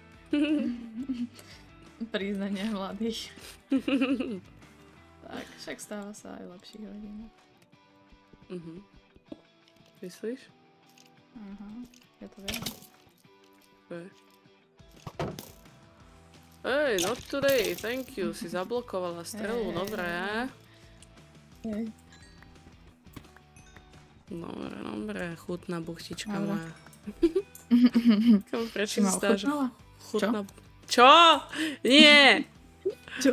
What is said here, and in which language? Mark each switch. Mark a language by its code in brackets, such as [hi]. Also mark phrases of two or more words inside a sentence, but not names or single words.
[sk] Priznanie mladých. Tak, však stáva sa aj lepších hodín. Myslíš? Ja to viem. Hej, [en] not today, thank you. [sk] Si zablokovala strelu, dobré. Dobre, chutná buchtička moja. Prečo si stáš? Chutná... Čo? Nie! Čo?